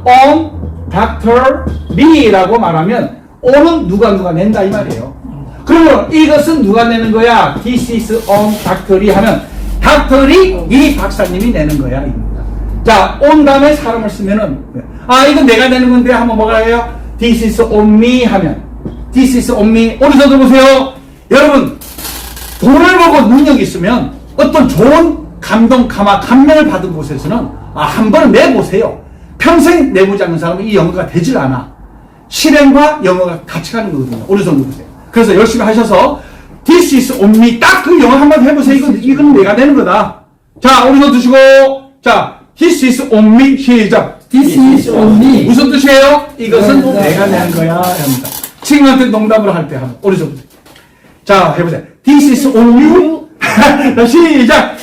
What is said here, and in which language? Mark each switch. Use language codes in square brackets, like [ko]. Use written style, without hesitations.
[ko] on 닥터 리라고 말하면 on은 누가 낸다 이 말이에요. 그러면 이것은 누가 내는 거야? [en] This is on [ko] 닥터 리 하면 닥터 리 이 박사님이 내는 거야 이겁니다. 자, on 다음에 사람을 쓰면은 이건 내가 내는 건데 하면 뭐가 해요? [en] This is on me [ko] 하면 [en] This is on me. [ko] 오른손 보세요. 여러분 돈을 벌고 능력이 있으면 어떤 좋은 감동, 감명을 받은 곳에서는 한 번은 내보세요. 평생 내보지 않는 사람은 이 영어가 되질 않아. 실행과 영어가 같이 가는 거거든요. 어느 정도 보세요. 그래서 열심히 하셔서 [en] This is on me. [ko] 딱 그 영어 한마디 해보세요. 이건 내가 되는 거다. 자, 오른손 드시고, 자, [en] This is on me. [ko] 시작. [en] This is on me. [ko] 무슨 뜻이에요? 이것은 네, 네. 내가 내는 거야. 합니다. 친구한테 농담으로 할 때 한번 오른손. 자, 해보세요. [en] This is on you. [ko] 자, 시작.